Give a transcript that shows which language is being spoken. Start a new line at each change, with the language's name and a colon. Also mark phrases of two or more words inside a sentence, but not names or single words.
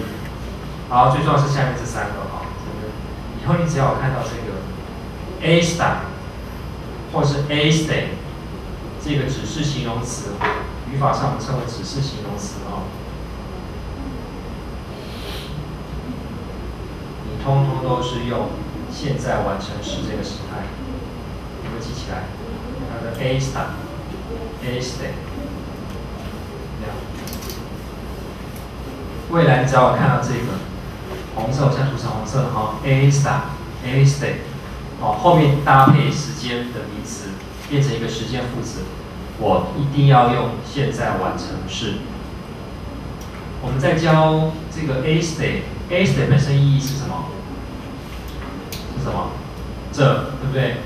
Chinese: 好，最重要是下面这三个以后你只要有看到这个 está 或是 este 这个指示形容词，语法上我们称为指示形容词你通通都是用现在完成式这个时态，有没有记起来？它的
Spanish: está、este
Chinese: 这样。未来你只要看到这个红色，我现在涂成红色的
Spanish: está、este
Chinese: 后面搭配时间的名词，变成一个时间副词，我一定要用现在完成式。我们在教这个 este 本身意义是什么？是什么？这，对不对？